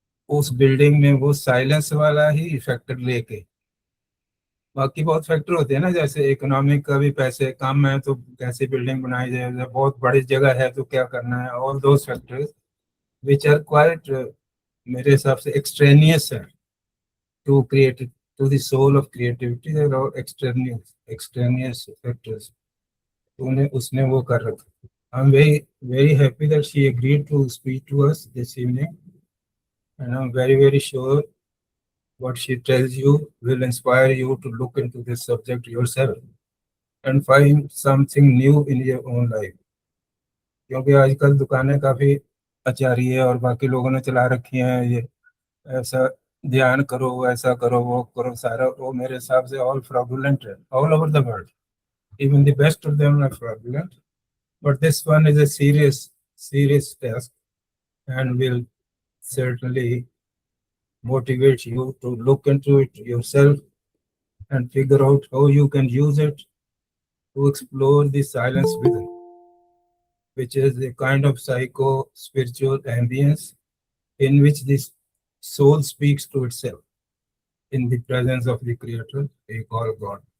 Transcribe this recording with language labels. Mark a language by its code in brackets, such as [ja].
[hi] उस बिल्डिंग में वो साइलेंस वाला ही फैक्टर लेके, बाकी बहुत फैक्टर होते हैं ना, जैसे इकोनॉमिक का भी, पैसे कम है तो कैसे बिल्डिंग बनाई जाए, बहुत बड़ी जगह है तो क्या करना है, [en] all those factors which are quite, [hi] मेरे हिसाब से एक्सट्रेनियस है [en] to create, to the soul of creativity, [hi] और एक्सट्रेनियस फैक्टर्स, तो उन्हें उसने वो कर रखा। [en] I am very very happy that she agreed to speak to us this evening, and I am very very sure what she tells you will inspire you to look into this subject yourself and find something new in your own life। [hi] क्योंकि आजकल दुकानें काफ़ी अच्छी आ रही है और बाकी लोगों ने चला रखी हैं, ये ऐसा ध्यान करो, ऐसा करो, वो करो, सारा वो मेरे हिसाब से ऑल फ्रॉडुलेंट है, [en] All over the world. Even the best of them are fraudulent. But this one is a serious task and will certainly motivate you to look into it yourself and figure out how you can use it to explore the silence within, which is a kind of psycho-spiritual ambience in which the soul speaks to itself in the presence of the Creator, we call God.